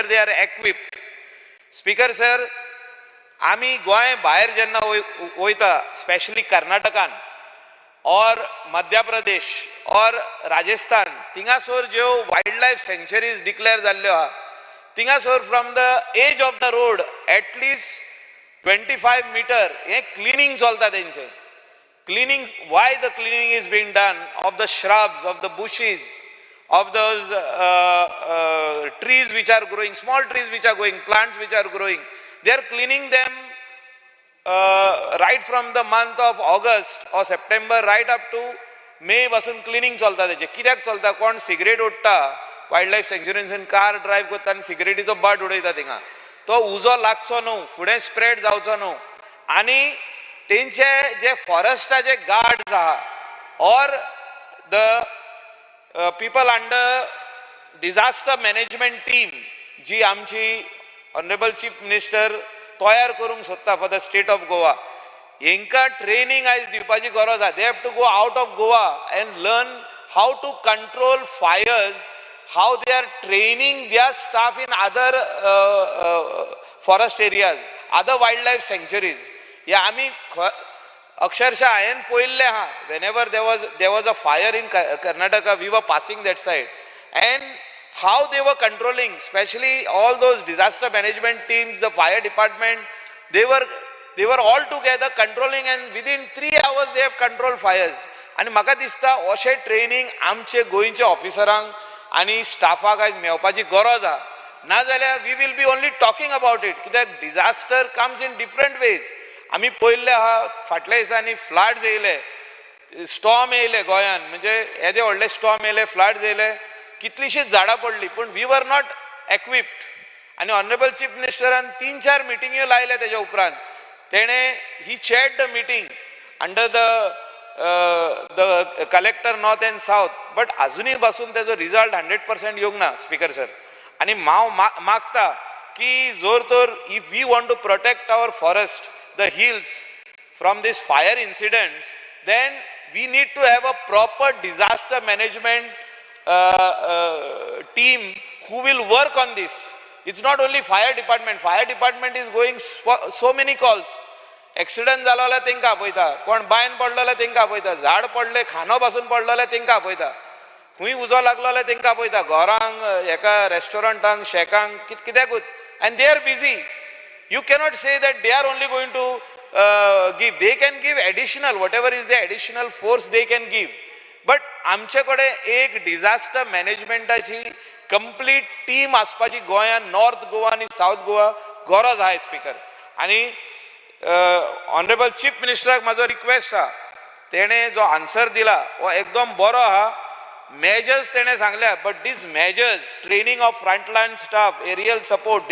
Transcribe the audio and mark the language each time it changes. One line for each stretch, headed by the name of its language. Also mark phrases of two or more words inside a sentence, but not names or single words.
English: They are equipped Speaker sir
Konkani: आमी गोंय भायर जेन्ना वयता स्पेशली कर्नाटकान और मध्य प्रदेश और राजस्थान थिंगासोर ज्यो
English: wildlife sanctuaries declare
Konkani: जाल्ल्यो आहा थिंगासोर
English: from the edge of the road at least 25 meter
Konkani: हे क्लिनिंग चलता तेंचे क्लिनिंग
English: why the cleaning is being done of the shrubs of the bushes of those trees which are growing small trees which are growing plants which are growing they are cleaning them right from the month of August or September right up to May
Konkani: पासून क्लिनिंग चलता तेजे कित्याक चलता कोण सिगरेट ओडटा वायल्ड लायफ सेंच्युरीन
English: car drive
Konkani: करता आनी सिगरेटीचो बाट उडयता थिंगा तो उजो लागचो न्हू फुडें स्प्रेड जावचो न्हू आनी तेंचे जे फॉरेस्टाचे गार्ड्स आहा और द
English: people under disaster management team
Konkani: जी आमची
English: honourable chief minister
Konkani: तयार करूंक सोदता
English: for the state of Goa
Konkani: हेंकां ट्रेनिंग आयज दिवपाची गरज आहा
English: they have to go out of Goa and learn how to control fires how they are training their staff in other forest areas, other wildlife sanctuaries. Yeah, I mean,
Konkani: Aksharsha, hayen poille ha.
English: Whenever there was a fire in Karnataka, we were passing that side, and how they were controlling, especially all those disaster management teams, the fire department, they were all together controlling, and within 3 hours they have controlled fires.
Konkani: And म्हाका दिसता अशें ट्रेनिंग आमचे गोंयचे ऑफिसरांक आनी स्टाफाक आयज मेळपाची गरज आहा नाजाल्यार
English: we will be only talking about it
Konkani: कित्याक
English: disaster comes in different ways
Konkani: आमी पळयल्ले आहा फाटल्या दिसांनी फ्लड्स येयले स्टॉर्म येयले गोंयान म्हणजे येदे व्हडले स्टॉर्म येयले फ्लड्स येयले कितलीशींच झाडां पडली पूण
English: we were not equipped
Konkani: आनी ऑनरेबल चीफ मिनिस्टरान 3-4 मिटिंग्यो लायले तेज्या उपरांत तेणे ही
English: chaired the meeting under the collector north and south but
Konkani: अजूनही पासून त्याचा रिझल्ट 100% येवंक ना स्पीकर सर आणि हांव मागता की जोर तर
English: if we want to protect our forest the hills from this fire incidents then we need to have a proper disaster management team who will work on this. It's not only fire department is going so many calls.
Konkani: एक्सिडेंट जालो जाल्यार तेंकां आपयता कोण बायन पडलो जाल्यार तेंकां आपयता झाड पडले खानो पासून पडलो जाल्यार तेंकां आपयता खंय उजो लागलो जाल्यार तेंकां आपयता घरांक हेका रेस्टॉरंटांक शेकांक कित्याकूच
English: and they are busy you cannot say that they are only going to give they can give additional whatever is the additional force they can give but
Konkani: आमचे कडेन एक डिझास्टर मॅनेजमेंटाची कंप्लीट टीम आसपाची गोंयान नॉर्थ गोवा आनी साऊथ गोवा गरज आहा स्पीकर आनी ऑनरेबल चीफ मिनिस्टराक म्हाजो रिक्वेस्ट आहा तेणे जो आन्सर दिला हो एकदम बरो आहा मेजर्स तेणे सांगल्या
English: but these measures training of frontline staff aerial support